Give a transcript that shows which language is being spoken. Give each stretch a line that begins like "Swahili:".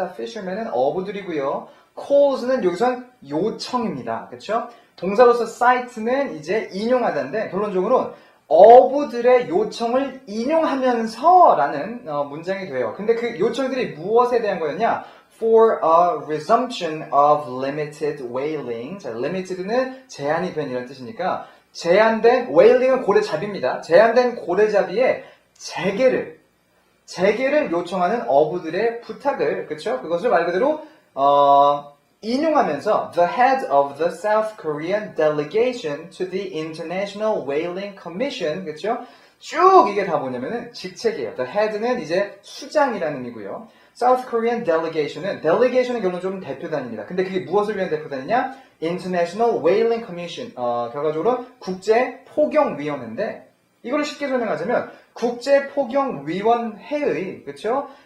Korean: 자, fishermen은 어부들이고요. calls는 여기선 요청입니다. 그렇죠? 동사로서 cite는 이제 인용하다인데 결론적으로 어부들의 요청을 인용하면서라는 문장이 돼요. 근데 그 요청들이 무엇에 대한 거였냐?
English: For a resumption of limited whaling.
Korean: 자, limited는 제한이 된 이런 뜻이니까 제한된 whaling은 고래잡이입니다. 제한된 고래잡이의 재개를 요청하는 어부들의 부탁을 그렇죠? 그것을 말 그대로 인용하면서
English: the head of the South Korean delegation to the International Whaling Commission
Korean: 그렇죠? 쭉 이게 다 뭐냐면은 직책이에요.
English: The head
Korean: 는 이제 수장이라는 의미고요.
English: South Korean delegation
Korean: 은 결론적으로 대표단입니다. 근데 그게 무엇을 위한 대표단이냐?
English: International Whaling Commission.
Korean: 결과적으로 국제포경위원회인데 이거를 쉽게 설명하자면 국제포경위원회의 그렇죠?